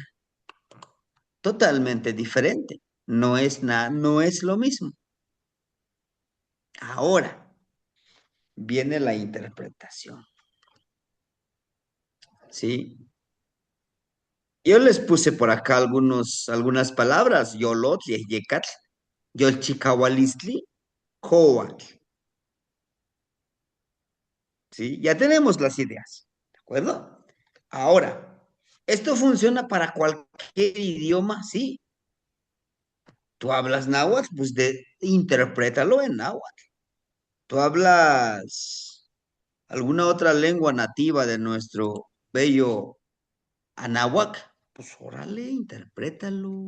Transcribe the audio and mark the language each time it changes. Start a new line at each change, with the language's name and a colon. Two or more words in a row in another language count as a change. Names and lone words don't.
Spanish: Totalmente diferente. No es nada, no es lo mismo. Ahora viene la interpretación. ¿sí? Yo les puse por acá algunas palabras,
Nahuatl languages: yolotl, yecatl, yolchicahualistli, coatl,
Spanish: ¿sí? Ya tenemos las ideas, ¿de acuerdo? Ahora, esto funciona para cualquier idioma, sí. Tú hablas náhuatl, pues interprétalo en náhuatl. Tú hablas alguna otra lengua nativa de nuestro bello Anáhuac, pues órale, interprétalo.